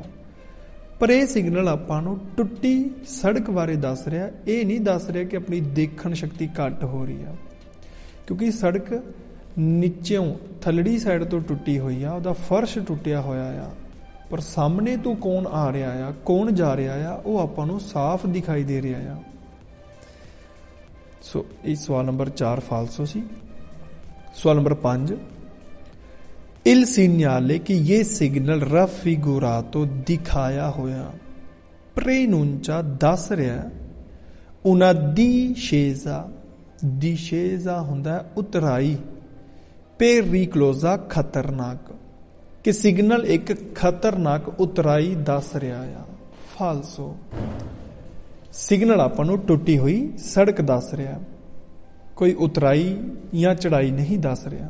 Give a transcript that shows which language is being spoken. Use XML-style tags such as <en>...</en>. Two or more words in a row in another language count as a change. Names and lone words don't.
<pa>ਪਰ ਇਹ ਸਿਗਨਲ ਆਪਾਂ ਨੂੰ ਟੁੱਟੀ ਸੜਕ ਬਾਰੇ ਦੱਸ ਰਿਹਾ, ਇਹ ਨਹੀਂ ਦੱਸ ਰਿਹਾ ਕਿ ਆਪਣੀ ਦੇਖਣ ਸ਼ਕਤੀ ਘੱਟ ਹੋ ਰਹੀ ਆ, ਕਿਉਂਕਿ ਸੜਕ ਨੀਚਿਓਂ ਥੱਲੜੀ ਸਾਈਡ ਤੋਂ ਟੁੱਟੀ ਹੋਈ ਆ, ਉਹਦਾ ਫਰਸ਼ ਟੁੱਟਿਆ ਹੋਇਆ ਆ, ਪਰ ਸਾਹਮਣੇ ਤੋਂ ਕੌਣ ਆ ਰਿਹਾ ਆ, ਕੌਣ ਜਾ ਰਿਹਾ ਆ, ਉਹ ਆਪਾਂ ਨੂੰ ਸਾਫ਼ ਦਿਖਾਈ ਦੇ ਰਿਹਾ ਆ। ਸੋ ਇਹ ਸਵਾਲ ਨੰਬਰ 4 ਫਾਲਸੋ ਸੀ। ਸਵਾਲ ਨੰਬਰ 5,</pa> <it>il segnale che</it> <hi>ये सिग्नल</hi> <pa>raffigurato ਦਿਖਾਇਆ ਹੋਇਆ ਪ੍ਰੇਨੂੰਚਾ ਦੱਸ ਰਿਹਾ</pa> <it>una discesa,</it> <pa>discesa ਹੁੰਦਾ ਉਤਰਾਈ, pericolosa ਖਤਰਨਾਕ, ਕਿ ਸਿਗਨਲ ਇੱਕ ਖਤਰਨਾਕ ਉਤਰਾਈ ਦੱਸ ਰਿਹਾ ਆ। ਫਾਲਸੋ, ਸਿਗਨਲ ਆਪਾਂ ਨੂੰ ਟੁੱਟੀ ਹੋਈ ਸੜਕ ਦੱਸ ਰਿਹਾ, ਕੋਈ ਉਤਰਾਈ ਜਾਂ ਚੜਾਈ ਨਹੀਂ ਦੱਸ ਰਿਹਾ।</pa>